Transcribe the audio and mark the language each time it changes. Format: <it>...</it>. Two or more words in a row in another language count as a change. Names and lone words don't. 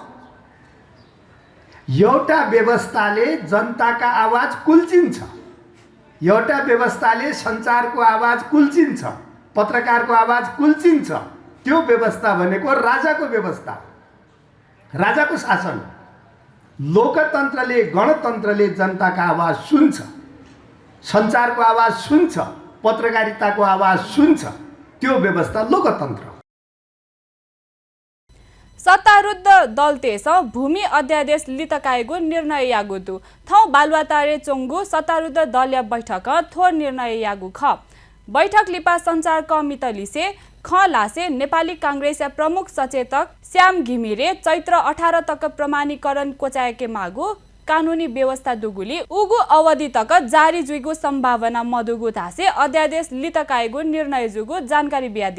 <ne>एउटा व्यवस्थाले जनताका आवाज कुल्चिन्छ, एउटा व्यवस्थाले सञ्चारको आवाज कुल्चिन्छ, पत्रकारको आवाज कुल्चिन्छ। त्यो व्यवस्था भनेको राजाको व्यवस्था, राजाको शासन। लोकतन्त्रले, गणतन्त्रले जनताका आवाज सुन्छ, सञ्चारको आवाज सुन्छ, पत्रकारिताको आवाज सुन्छ। त्यो व्यवस्था लोकतन्त्र।</ne> <new>सत्तारूढ दल तेस भूमि अध्यादेश लितकाएको निर्णय यागुतु थौ बालुवातारे चोङ्गु सत्तारूढ दलीय बैठक थोर निर्णय यागु ख बैठक लिपा सञ्चार कमिटलीसे ख लासे नेपाली काङ्ग्रेस प्रमुख सचेतक श्याम घिमिरे चैत्र 18 तक प्रमाणीकरण कोचाएके मागु कानुनी व्यवस्था दुगुली उगु अवधि तक जारी जुइगु सम्भावना मदुगु धासे अध्यादेश लितकाएको निर्णय जुगु जानकारी बिया दिल।</new>